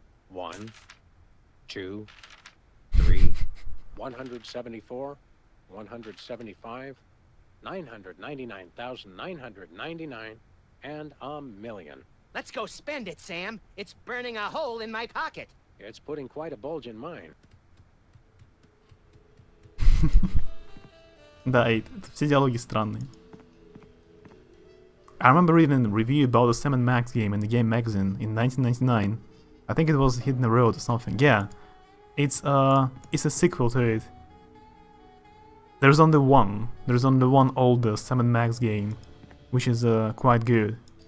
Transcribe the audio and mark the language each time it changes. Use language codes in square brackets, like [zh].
[en] 1, 2, 3, 174, 175, 999,999, and $1 million. Let's go spend it, Sam. It's burning a hole in my pocket. It's putting quite a bulge in mine. [ru] Да, все диалоги странные. [en] I remember reading a review about the Sam and Max game in the Game Magazine in 1999. I think it was Hidden Road or something. Yeah, it's a sequel to it. There's only one older Sam and Max game, which is quite good.